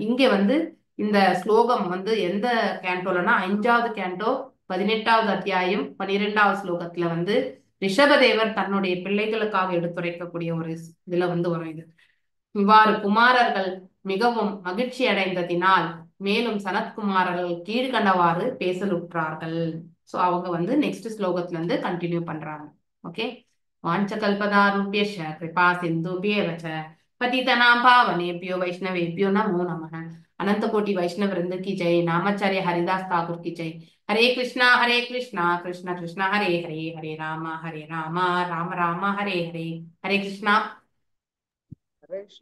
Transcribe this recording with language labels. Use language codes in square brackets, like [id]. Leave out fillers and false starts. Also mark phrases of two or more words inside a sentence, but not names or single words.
[ta] இங்க வந்து இந்த ஸ்லோகம் வந்து எந்த கேண்டோலன்னா 5வது கேண்டோ 18வது அத்தியாயம் 12வது ஸ்லோகத்துல வந்து ரிஷபதேவர் தன்னுடைய பிள்ளைகளுக்காக எடுத்துரைக்கக்கூடிய ஒரு இதுல வந்து வரும் இது. இவ்வாறு குமாரர்கள் மிகவும் மகிழ்ச்சி அடைந்ததினால் மேலும் சனத்குமாரர்கள் கீழ்கண்டவாறு பேசலுற்றார்கள். சோ அவங்க வந்து நெக்ஸ்ட் ஸ்லோகத்துல இருந்து கண்டினியூ பண்றாங்க. [sa] ஓகே. वाञ्छाकल्पतरुभ्यश्च कृपासिन्धुभ्य एव च पतितनां पावनेभ्यो वैष्णवेभ्यो नमो नमः। [hi] अनंत कोटि वैष्णव वृंद की जय। नामाचार्य हरिदास ठाकुर की जय। हरे कृष्णा कृष्ण कृष्ण हरे हरे, हरे राम राम राम हरे हरे। हरे कृष्णा।